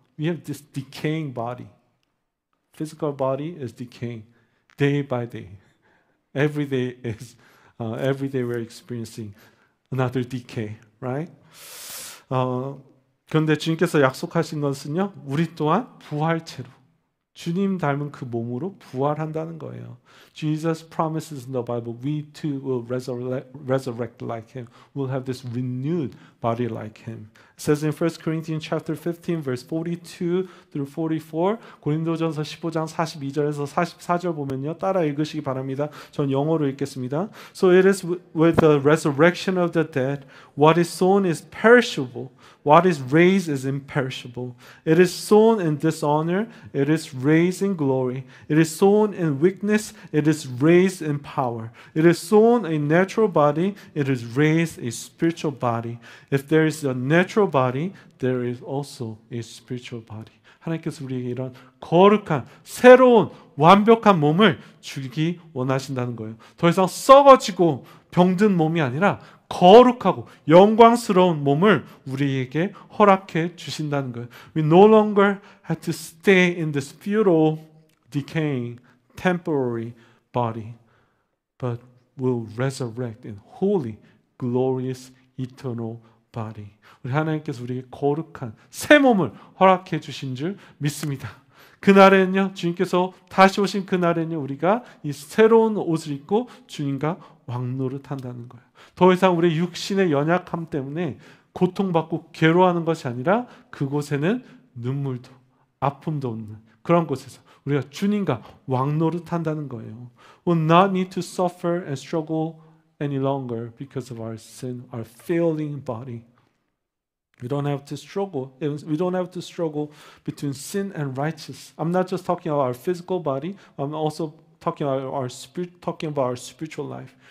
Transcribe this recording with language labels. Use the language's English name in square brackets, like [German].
[English] We have this decaying body. Physical body is decaying day by day. Every day we're experiencing another decay, right? [Korean] 그런데 주님께서 약속하신 것은요, 우리 또한 부활체로 주님 닮은 그 몸으로 부활한다는 거예요. [English] Jesus promises in the Bible, we too will resurrect like Him. We'll have this renewed body like Him. It says in 1 Corinthians chapter 15, verse 42 through 44, [Korean] 고린도전서 15장 42절에서 44절 보면요, 따라 읽으시기 바랍니다. 전 영어로 읽겠습니다. [English] So it is with the resurrection of the dead, what is sown is perishable. What is raised is imperishable. It is sown in dishonor, it is raised in glory. It is sown in weakness, it is raised in power. It is sown a natural body, it is raised a spiritual body. If there is a natural body, there is also a spiritual body. [Korean] 하나님께서 우리에게 이런 거룩한, 새로운, 완벽한 몸을 주기 원하신다는 거예요. 더 이상 썩어지고 병든 몸이 아니라 거룩하고 영광스러운 몸을 우리에게 허락해 주신다는 거예요. [English] We no longer have to stay in this futile, decaying, temporary body, but will resurrect in holy, glorious, eternal body. [Korean] 우리 하나님께서 우리에게 거룩한 새 몸을 허락해 주신 줄 믿습니다. 그날에는요, 주님께서 다시 오신 그날에는요, 우리가 이 새로운 옷을 입고 주님과 왕노릇한다는 거예요. 더 이상 우리 육신의 연약함 때문에 고통받고 괴로워하는 것이 아니라 그곳에는 눈물도 아픔도 없는 그런 곳에서 우리가 주님과 왕노릇한다는 거예요. [English] We'll not need to suffer and struggle any longer because of our sin, our failing body. We don't have to struggle. We don't have to struggle between sin and righteousness. I'm not just talking about our physical body. I'm also talking about our spiritual life.